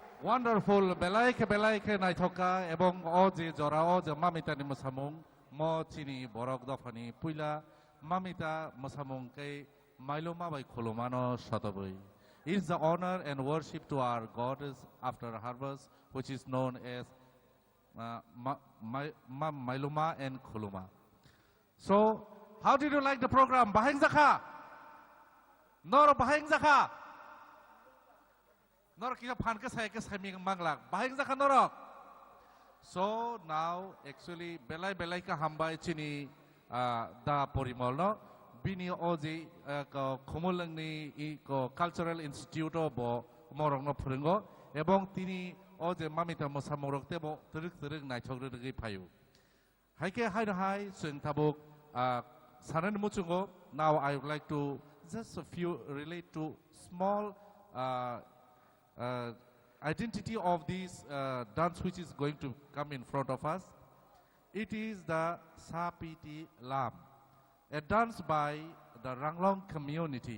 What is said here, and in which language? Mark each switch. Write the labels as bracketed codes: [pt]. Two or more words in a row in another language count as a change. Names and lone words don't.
[trp] wonderful belaike belaike naithoka ebong o je jora o je mamita ni musamung mo chini borok dofani puila mamita musamung ke mailoma bai khulumano shatabai. [en] It is the honor and worship to our goddess after harvest, which is known as Mailuma and Khuluma. So, how did you like the program? [trp] Baheng Zakha? Nor Baheng Zakha? Nor kita phanka sai ke sami manglak. Baheng Zakha norok. [en] So now actually [trp] belai ka hambai chini da porimol no bini oji ko khumuleng ni ko [en] cultural institute [trp] bo morong no phrengo ebong tini oje mamita mosamorok tebo teruk naithogregi phayu. Haike hai sing tabuk sanan muchungo. [en] Now I would like to just a few relate to small identity of this dance which is going to come in front of us. It is the Sapiti Lam, a dance by the Ranglong community.